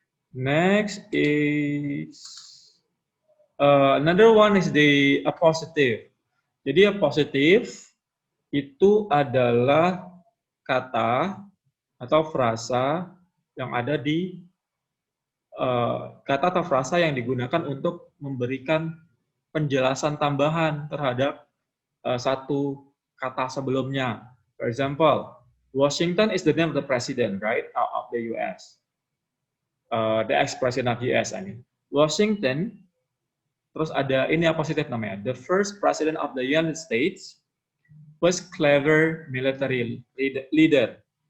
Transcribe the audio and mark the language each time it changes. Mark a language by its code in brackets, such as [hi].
[en] Next is another one is the appositive. [id] Jadi appositive itu adalah kata atau frasa yang ada di kata atau frasa yang digunakan untuk memberikan penjelasan tambahan terhadap satu kata sebelumnya. [en] For example, Washington is the name of the president, right, of the US. The ex-president of US, I mean. [id] Washington, terus ada ini yang positif namanya. [en] The first president of the United States was clever military leader.